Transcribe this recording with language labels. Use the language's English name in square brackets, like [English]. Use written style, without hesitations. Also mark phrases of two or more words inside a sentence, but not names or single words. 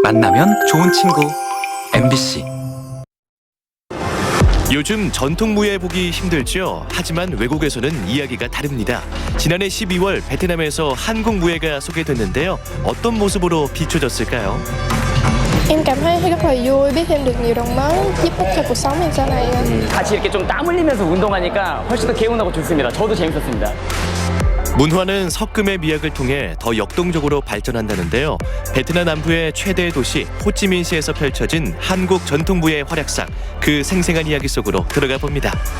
[Korean] 만나면 좋은 친구 MBC. 요즘 전통 무예 보기 힘들죠. 하지만 외국에서는 이야기가 다릅니다. 지난해 12월 베트남에서 한국 무예가 소개됐는데요. 어떤 모습으로 비춰졌을까요? [Vietnamese] Em cảm thấy rất là vui biết thêm được nhiều đồng mới giúp ích cho cuộc sống em sau này. [Korean] 같이 이렇게 좀 땀 흘리면서 운동하니까 훨씬 더 개운하고 좋습니다. 저도 재밌었습니다. 문화는 섞음의 미학을 통해 더 역동적으로 발전한다는데요. 베트남 남부의 최대 도시 호치민시에서 펼쳐진 한국 전통 무예의 활약상, 그 생생한 이야기 속으로 들어가 봅니다.